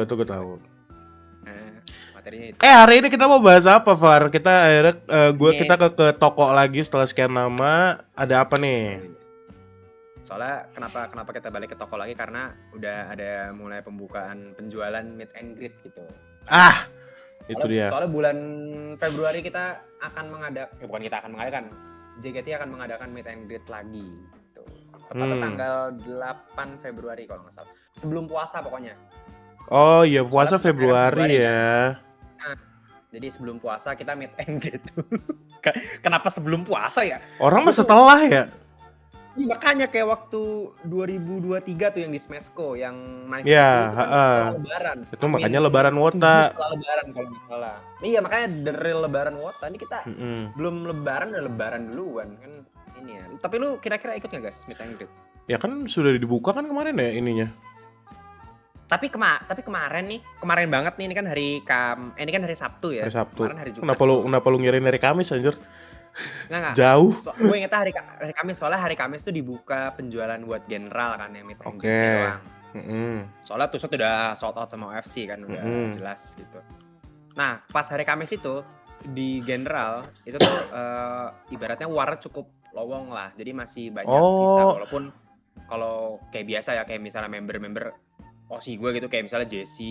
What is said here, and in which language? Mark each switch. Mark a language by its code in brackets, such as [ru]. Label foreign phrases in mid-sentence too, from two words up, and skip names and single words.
[id] Nah, materinya itu. Hari ini kita mau bahas apa, Far? Kita akhirnya kita ke toko lagi setelah sekian lama. Ada apa nih? Soalnya kenapa kita balik ke toko lagi, karena udah ada mulai pembukaan penjualan [en] meet and greet [id] gitu. Itu dia. Soalnya bulan Februari kita akan mengadakan, JKT akan mengadakan [en] meet and greet [id] lagi gitu. Tepatnya tanggal 8 Februari kalau nggak salah. Sebelum puasa pokoknya. Oh iya, puasa Februari ya. Nah, jadi sebelum puasa kita [en] meet and greet [id] tuh. Kenapa sebelum puasa ya? Orang mah setelah ya. Iya, makanya kayak waktu 2023 tuh yang di Smesco yang nice itu kan setelah lebaran. Itu makanya lebaran wota. Setelah lebaran kalau nggak salah. Iya, makanya [en] the real [id] lebaran wota. Ini kita belum lebaran, udah lebaran duluan kan ini ya. Tapi lu kira-kira ikut nggak guys [en] meet and greet? [id] Ya kan sudah dibuka kan kemarin ya ininya. Tapi kemarin banget nih, ini kan hari Sabtu ya. Hari Sabtu. Kemarin hari Jumat. Kenapa lu ngirim hari Kamis anjir? Enggak. Jauh. Gue inget hari Kamis, soalnya hari Kamis tuh dibuka penjualan buat general kan yang [en] meet and greet [id] doang. Soalnya tuh udah [en] sold out [id] sama OFC kan, udah jelas gitu. Nah, pas hari Kamis itu di general itu tuh ibaratnya war cukup lowong lah. Jadi masih banyak sisa, walaupun kalau kayak biasa ya, kayak misalnya member OSI gue gitu, kayak misalnya Jesse.